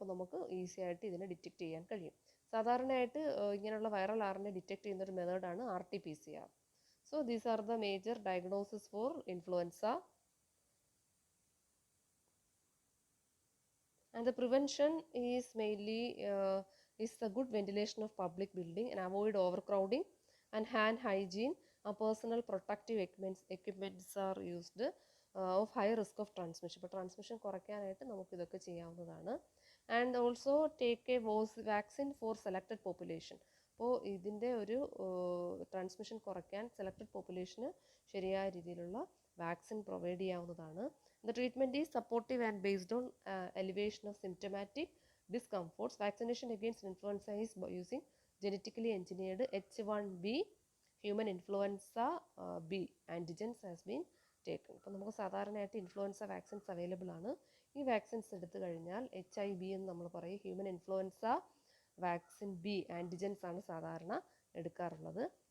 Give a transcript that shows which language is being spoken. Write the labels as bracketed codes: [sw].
[ml] അപ്പോൾ നമുക്ക് ഈസി ആയിട്ട് ഇതിനെ ഡിറ്റക്ട് ചെയ്യാൻ കഴിയും. സാധാരണയായിട്ട് ഇങ്ങനെയുള്ള വൈറൽ ആറിനെ ഡിറ്റക്ട് ചെയ്യുന്ന ഒരു മെത്തേഡാണ് RT-PCR. [en] So these are the major diagnosis for influenza. And the prevention is mainly is the good ventilation of public building and avoid overcrowding, and hand hygiene, personal protective equipments are used of high risk of transmission. [ml] ഇപ്പോൾ transmission കുറയ്ക്കാനായിട്ട് നമുക്ക് ഇതൊക്കെ ചെയ്യാവുന്നതാണ്. [en] And also take a vaccine for selected population. [ml] അപ്പോൾ ഇതിൻ്റെ ഒരു transmission കുറയ്ക്കാൻ selected population ശരിയായ രീതിയിലുള്ള വാക്സിൻ പ്രൊവൈഡ് ചെയ്യാവുന്നതാണ്. [en] The treatment is supportive and based on elevation of symptomatic discomforts. Vaccination against influenza is by using genetically engineered H1B human influenza B antigens has been taken. [ml] അപ്പോൾ നമുക്ക് സാധാരണയായിട്ട് influenza vaccines available ആണ്. ഈ vaccines എടുത്തു കഴിഞ്ഞാൽ HIB എന്ന് നമ്മൾ പറയും, human influenza vaccine B antigens ആണ് സാധാരണ എടുക്കാറുള്ളത്.